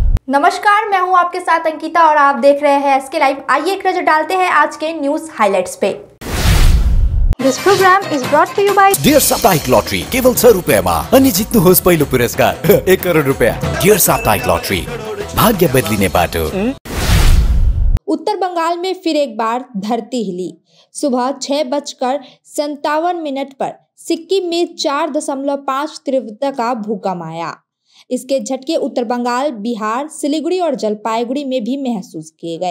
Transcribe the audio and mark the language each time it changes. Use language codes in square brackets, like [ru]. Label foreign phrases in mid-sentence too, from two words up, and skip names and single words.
[hi] नमस्कार, मैं हूं आपके साथ अंकिता और आप देख रहे हैं एसके लाइव। आइए एक नजर डालते हैं आज के [en] news highlights [hi] पे। [en] This program is brought to you by [ne] डियर साप्ताहिक लॉटरी केवल 100 रुपयामा अनि जित्नुहोस् पहिलो पुरस्कार 1 करोड रुपया। डियर साप्ताहिक लॉटरी, भाग्य बदलिने बाटो। [hi] उत्तर बंगाल में फिर एक बार धरती हिली। सुबह 6:57 पर सिक्किम में 4.5 तीव्रता का भूकंप आया। इसके झटके उत्तर बंगाल, बिहार, सिलीगुड़ी और जलपाईगुड़ी में भी महसूस किए गए।